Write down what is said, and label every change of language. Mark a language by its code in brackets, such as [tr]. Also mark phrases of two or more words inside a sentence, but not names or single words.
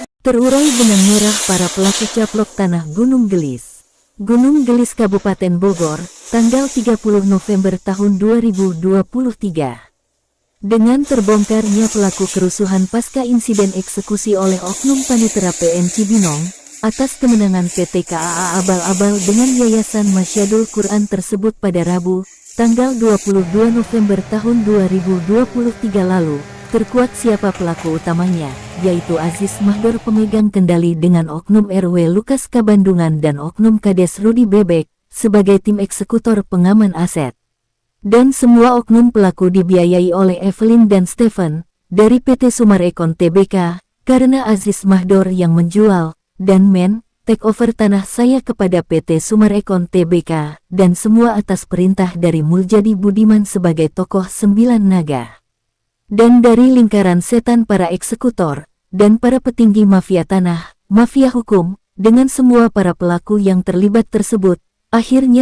[id] Terurai benang merah para pelaku caplok tanah Gunung Gelis. Gunung Gelis Kabupaten Bogor, tanggal 30 November tahun 2023. Dengan terbongkarnya pelaku kerusuhan pasca insiden eksekusi oleh oknum panitera PN Cibinong, atas kemenangan PT KAA abal-abal dengan Yayasan Masyadul Quran tersebut pada Rabu, tanggal 22 November tahun 2023 lalu, terkuak siapa pelaku utamanya, yaitu Aziz Mahdor pemegang kendali dengan oknum RW Lukas Kabandungan dan oknum Kades Rudi Bebek, sebagai tim eksekutor pengaman aset. Dan semua oknum pelaku dibiayai oleh Evelyn dan Stephen, dari PT Sumarekon Tbk, karena Aziz Mahdor yang menjual, dan [en] take over [id] tanah saya kepada PT Sumarekon Tbk, dan semua atas perintah dari Muljadi Budiman sebagai tokoh 9 naga. Dan dari lingkaran setan para eksekutor, dan para petinggi mafia tanah, mafia hukum, dengan semua para pelaku yang terlibat tersebut, akhirnya